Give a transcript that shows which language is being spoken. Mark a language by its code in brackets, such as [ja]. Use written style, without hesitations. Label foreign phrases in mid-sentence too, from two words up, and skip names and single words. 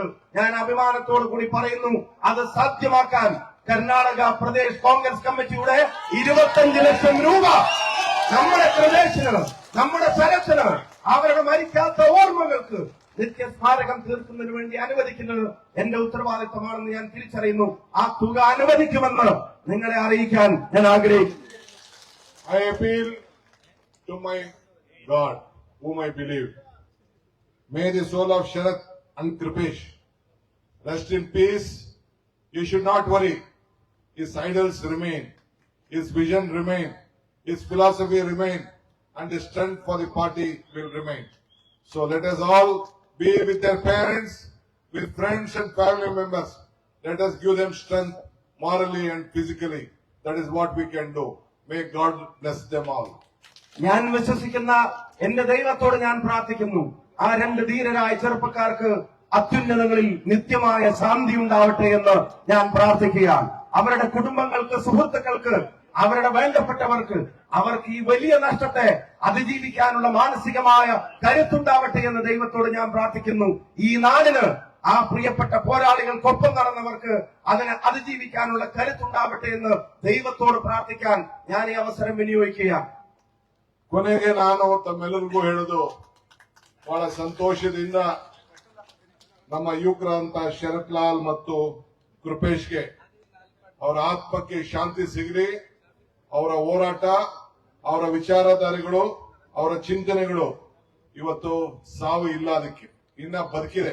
[ml] ഞാൻ അഭിമാനത്തോടു കൂടി പറയുന്നു, അത് സാധ്യമാക്കാൻ കർണാടക പ്രദേശ് കോൺഗ്രസ് കമ്മിറ്റിയുടെ 25 ലക്ഷം രൂപ നമ്മുടെ പ്രദേശത്തിന്, നമ്മുടെ സ്ഥലത്തിന്, അവരുടെ മരിക്കാത്ത ഓർമ്മകൾക്ക് നിത്യസ്മാരകം തീർക്കുന്നതിന് വേണ്ടി അനുവദിക്കുന്നത് എന്റെ ഉത്തരവാദിത്തമാണെന്ന് ഞാൻ തിരിച്ചറിയുന്നു. ആ തുക അനുവദിക്കുമെന്ന് നിങ്ങളെ അറിയിക്കാൻ ഞാൻ ആഗ്രഹിക്കുന്നു. [en] I appeal to my God, whom I believe. May the soul of Sharath and Kripesh rest in peace. You should not worry. His idols remain, his vision remain, his philosophy remain, and his strength for the party will remain. So let us all be with their parents, with friends and family members. Let us give them strength morally and physically. That is what we can do. May God bless them all. [ml] ഞാൻ വിശ്വസിക്കുന്ന എന്റെ ദൈവത്തോട് ഞാൻ പ്രാർത്ഥിക്കുന്നു, ആ 2 ധീരരായ ചെറുപ്പക്കാർക്ക് അത്യുന്നതങ്ങളിൽ നിത്യമായ ശാന്തി ഉണ്ടാവട്ടെ എന്ന് ഞാൻ പ്രാർത്ഥിക്കുകയാണ്. അവരുടെ കുടുംബങ്ങൾക്ക്, സുഹൃത്തുക്കൾക്ക്, അവരുടെ വേണ്ടപ്പെട്ടവർക്ക്, അവർക്ക് ഈ വലിയ നഷ്ടത്തെ അതിജീവിക്കാനുള്ള മാനസികമായ കരുത്തുണ്ടാവട്ടെ എന്ന് ദൈവത്തോട് ഞാൻ പ്രാർത്ഥിക്കുന്നു. ഈ നാടിന് ആ പ്രിയപ്പെട്ട പോരാളികൾക്കൊപ്പം നടന്നവർക്ക് അതിനെ അതിജീവിക്കാനുള്ള കരുത്തുണ്ടാവട്ടെ എന്ന് ദൈവത്തോട് പ്രാർത്ഥിക്കാൻ ഞാൻ ഈ അവസരം വിനിയോഗിക്കുകയാണ്. [kn] ಕೊನೆಗೆ ನಾನು ತಮ್ಮೆಲ್ಲರಿಗೂ ಹೇಳುದು, ಬಹಳ ಸಂತೋಷದಿಂದ ನಮ್ಮ ಯುವಕರಂತ ಶರತ್ ಲಾಲ್ ಮತ್ತು ಕೃಪೇಶ್ಗೆ ಅವರ ಆತ್ಮಕ್ಕೆ ಶಾಂತಿ ಸಿಗಲಿ. ಅವರ ಹೋರಾಟ, ಅವರ ವಿಚಾರಧಾರೆಗಳು, ಅವರ ಚಿಂತನೆಗಳು ಇವತ್ತು ಸಾವು ಇಲ್ಲ, ಅದಕ್ಕೆ ಇನ್ನ ಬದುಕಿದೆ.